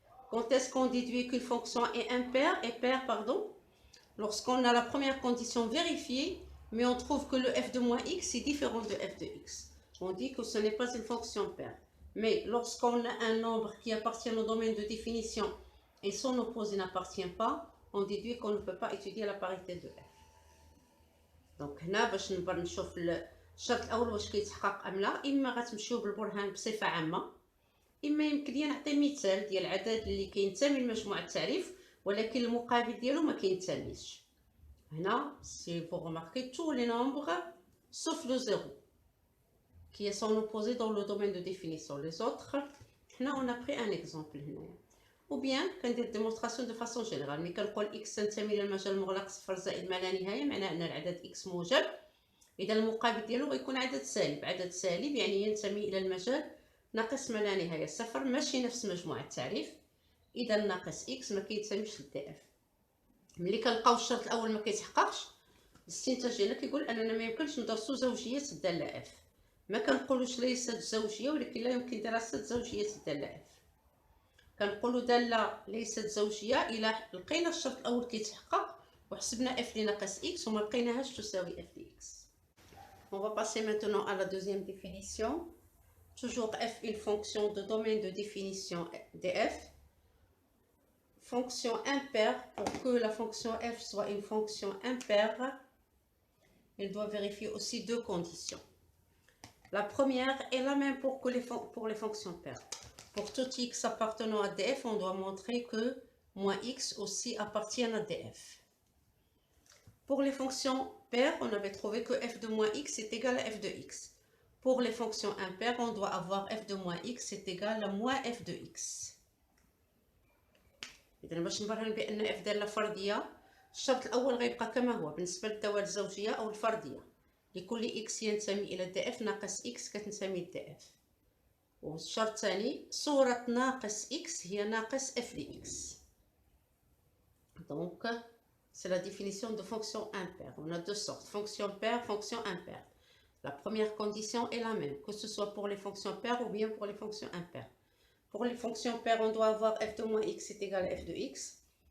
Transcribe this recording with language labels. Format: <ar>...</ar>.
<fr>Quand est-ce qu'on déduit qu'une fonction est paire, lorsqu'on a la première condition vérifiée, mais on trouve que le f de moins x est différent de f de x. On dit que ce n'est pas une fonction paire. Mais lorsqu'on a un nombre qui appartient au domaine de définition et son opposé n'appartient pas, on déduit qu'on ne peut pas étudier la parité de f.</fr> <ar>Donc, هنا باش نبر نشوف الشرط الأول واش كيتحقق أم لا، إما غتمشيو بالبرهان بصفة عامة، إما يمكن لي نعطي مثال ديال العدد اللي كينتمي لمجموعة التعريف ولكن المقابل ديالو ما كينتميش. هنا</ar> <fr>si vous remarquez tous les nombres sauf le 0 qui est son opposé dans le domaine de définition. Les autres,</fr> <ar>هنا</ar> <fr>on a pris un exemple هنا. Ou bien</fr> <ar>كندير</ar> <fr>démonstration de façon générale.</fr> <ar>ملي كنقول x تنتمي للمجال المغلق صفر زائد ما لا نهاية، معناه أن العدد x موجب. إذا المقابل ديالو غيكون عدد سالب. عدد سالب يعني ينتمي إلى المجال ناقص ما لا نهاية صفر، ماشي نفس مجموعة التعريف. إذا ناقص x ما كيتساويش لدي اف. ملي كنلقاو الشرط الأول ما كيتحققش، الاستنتاج ديالنا كيقول أننا ما يمكنش ندرسو زوجية الدالة f. ما كنقولوش ليست زوجية، ولكن لا يمكن دراسة زوجية الدالة f. كنقولوا دالة ليست زوجية إلا لقينا الشرط الأول كيتحقق وحسبنا f لناقص x وما لقيناهاش تساوي f</ar> <fr>de x. On va passer maintenant à la deuxième définition. Toujours f une fonction de domaine de définition df. Fonction impaire, pour que la fonction f soit une fonction impaire, elle doit vérifier aussi deux conditions. La première est la même pour les fonctions paires. Pour tout x appartenant à df, on doit montrer que moins x aussi appartient à df. Pour les fonctions paires, on avait trouvé que f de moins x est égal à f de x. Pour les fonctions impaires, on doit avoir f de moins x est égal à moins f de x.</fr> <ar>إذا باش نبرهن بأن f دالة فردية، الشرط الأول غيبقى كما هو بالنسبة للدوال الزوجية أو الفردية. لكل x ينتمي إلى df ناقص x كتنتمي ل df. والشرط الثاني صورة ناقص x هي ناقص f</ar> <fr>de x. Donc, c'est la définition de fonction impaire. On a deux sortes, fonction paire, fonction impaire. La première condition est la même, que ce soit pour les fonctions paires ou bien pour les fonctions impaires. Pour les fonctions paires, on doit avoir f de moins x est égal à f de x.</fr>